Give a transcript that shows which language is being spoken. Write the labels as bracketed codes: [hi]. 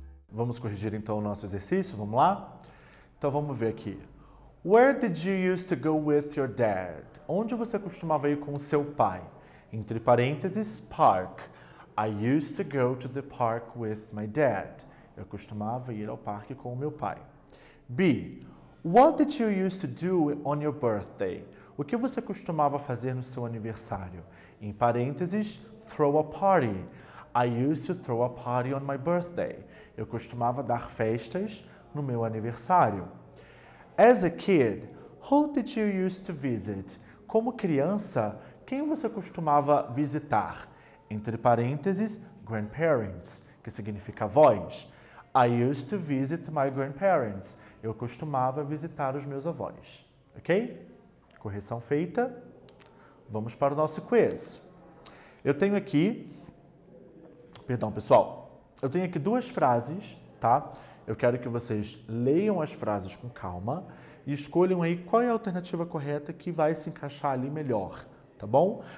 [pt] Vamos corrigir então o nosso exercício, vamos lá? Então vamos ver aqui. [en] Where did you used to go with your dad? [pt] Onde você costumava ir com o seu pai? Entre parênteses, park. [en] I used to go to the park with my dad. [pt] Eu costumava ir ao parque com o meu pai. B. [en] What did you used to do on your birthday? [pt] O que você costumava fazer no seu aniversário? Em parênteses, [en] throw a party. I used to throw a party on my birthday. [pt] Eu costumava dar festas no meu aniversário. [en] As a kid, who did you used to visit? [pt] Como criança, quem você costumava visitar? Entre parênteses, grandparents, que significa avós. [en] I used to visit my grandparents. [pt] Eu costumava visitar os meus avós. Ok? Correção feita. vamos para o nosso quiz. Eu tenho aqui, perdão pessoal, eu tenho aqui duas frases, tá? Eu quero que vocês leiam as frases com calma e escolham aí qual é a alternativa correta que vai se encaixar ali melhor, tá bom?